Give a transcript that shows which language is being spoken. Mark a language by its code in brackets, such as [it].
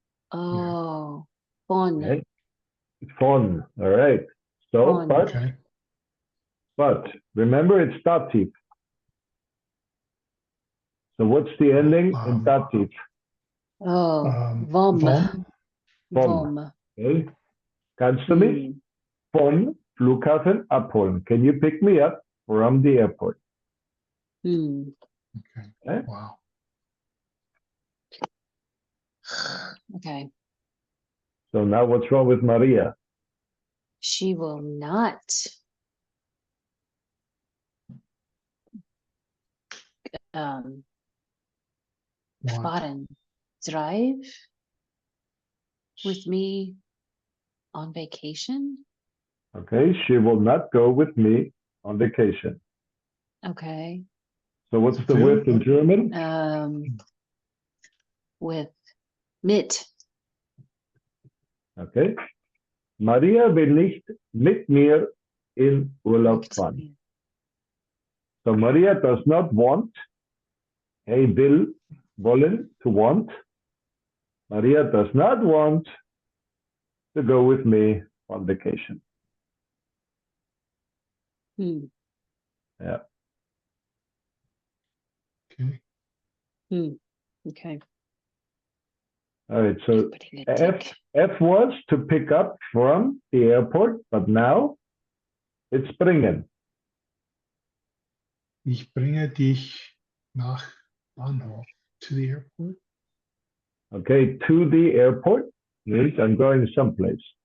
[de] Oh, von. [en] Okay, von, all right. So, [de] Von. [en] Okay. but remember it's dativ. So what's the ending in dativ? Oh, [de] Vom. Vom. Vom. Okay, kannst du mich von Flughafen abholen? [en] Can you pick me up from the airport? Hmm. Okay. Okay. Wow. Okay. So now what's wrong with Maria? She will not. One. [de] Fahren. [en] Drive with me on vacation. Okay, she will not go with me on vacation. Okay. So what's the with in German? With mit. Okay. [de] Maria will nicht mit mir in Urlaub Mit fahren. mir. [en] So Maria does not want, hey, will, wollen, to want. Maria does not want to go with me on vacation. Hmm. Yeah. Okay. Hmm. Okay. All right. So Putting a tick. F was to pick up from the airport, but now it's bringen. [de] Ich bringe dich nach Bahnhof, [en] to the airport. Okay, to the airport means I'm going someplace.